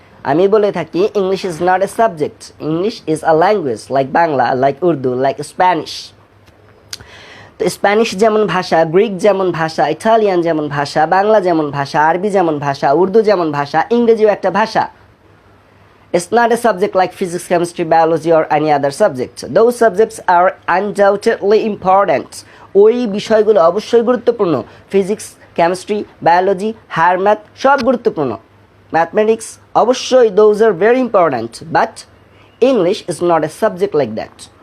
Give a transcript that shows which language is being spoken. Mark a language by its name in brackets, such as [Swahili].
[Bangla] আমি বলে থাকি [English] English is not a subject, English is a language like Bangla, like Urdu, like Spanish. তো [Bangla] তো স্প্যানিশ যেমন ভাষা, গ্রিক যেমন ভাষা, ইটালিয়ান যেমন ভাষা, বাংলা যেমন ভাষা, আরবি যেমন ভাষা, উর্দু যেমন ভাষা, ইংরেজিও একটা ভাষা। [English] It's not a subject like physics, chemistry, biology or any other subject. Those subjects are undoubtedly important. [Bangla] ওই বিষয়গুলো অবশ্যই গুরুত্বপূর্ণ। Physics, chemistry, biology, higher math সব গুরুত্বপূর্ণ। ম্যাথমেটিক্স অবশ্যই, [English] those are very important. But English is not a subject like that.